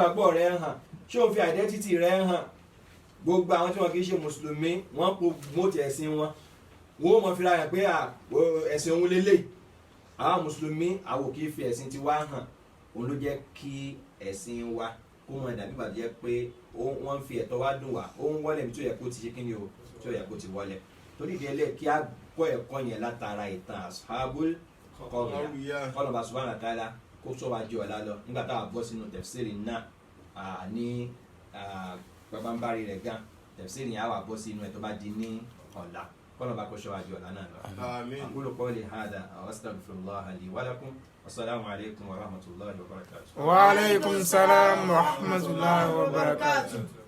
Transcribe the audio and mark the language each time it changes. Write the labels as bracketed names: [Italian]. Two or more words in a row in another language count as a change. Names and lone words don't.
[Yoruba] gbàgbọ́ rẹ hàn ṣé o fi identity rẹ hàn gbogbo àwọn tí wọn kì í ṣe mùsùlùmí wọn kò mọ̀tì ẹ̀sìn wọn wọn ò mọ̀ fira hàn pé ẹ̀sìn òun lélẹ̀ àwọn mùsùlùmí àwọn kì í fi ẹ̀sìn tiwa hàn òun ló jẹ́ kí ẹ̀sìn wa kó mọ̀ dàbí ìgbà tó jẹ́ pé wọ́n ń fi ẹ̀tọ́ wa dùn wá ó ń wọlé ibi tó yẹ kó ti ṣe kí ni o tó yẹ kó ti wọlé torí ìdí eléyìí kí á kọ́ ẹ̀kọ́ yẹn látara ìtàn Ashabul Qarya kọlọba [Arabic] سبحانه وتعالى [Yoruba] kó sọ wá jẹ ọ̀la lọ nígbà tá a bọ́ sínú tafsiri náà ní pàpàǹbarì rẹ̀ gan tafsiri yẹn á wà bọ́ sínú ẹ̀ tó bá di ní ọ̀la kọlọba kó sọ wá jẹ ọ̀la náà lọ. [Arabic] أقول قولي هذا وأستغفر الله لي ولكم والسلام عليكم ورحمة الله وبركاته. وعليكم السلام ورحمة الله وبركاته.